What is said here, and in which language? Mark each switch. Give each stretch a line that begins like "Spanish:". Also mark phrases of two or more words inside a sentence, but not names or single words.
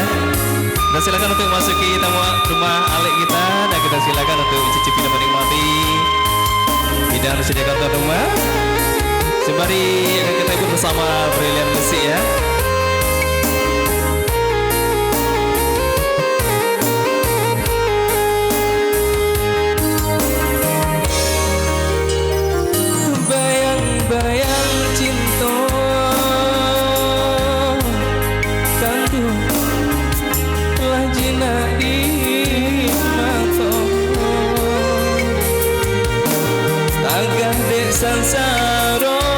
Indonesian: Dan silakan untuk masuki tamu rumah Alek kita dan kita silakan untuk cicipi dan menikmati hidangan disediakan tuan rumah. Sembari akan kita ikut bersama Brilliant Musik ya.
Minangkabau: Bayang-bayang cinta kandu lah jinak di mata tagah dek sansaro